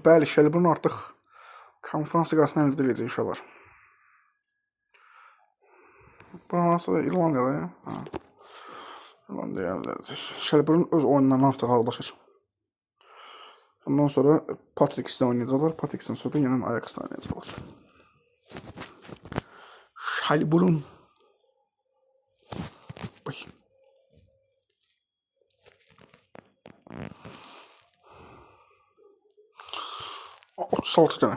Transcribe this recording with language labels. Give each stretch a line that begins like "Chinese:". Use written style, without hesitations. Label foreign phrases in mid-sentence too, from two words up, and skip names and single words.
Azerbaijani: Bəli, Shelbourne artıq konferans liqasına əldə edəcək uşaqlar. Bu hansı da İrlandiyada ya? İrlandiya əldə edəcək. Shelbourne öz oyunlarına artıq hazırlaşır. Ondan sonra Patricks'le oynayacaklar. Patricks'ten sonra da yeniden Ajax'la oynayacaklar. Shelbourne. Bak. Aa, 36 tane.